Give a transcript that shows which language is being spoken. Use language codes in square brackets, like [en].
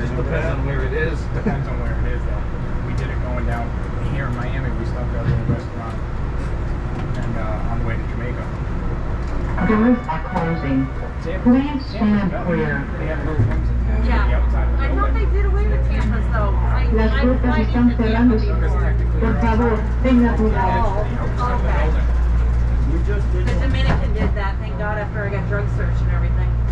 [en] It depends on where it is. Depends on where it is, though. We did it going down here in Miami. We stopped at a little restaurant and on the way to Jamaica. Doors are closing. Please stand clear. They have little rooms in the Yeah. outside of the I thought they building. did away with Tampa's, though. [es] Las puertas están cerrándose. Por favor, tenga cuidado. [en] Oh, okay. We just did The one. Dominican did that, thank God, after I got drug searched and everything.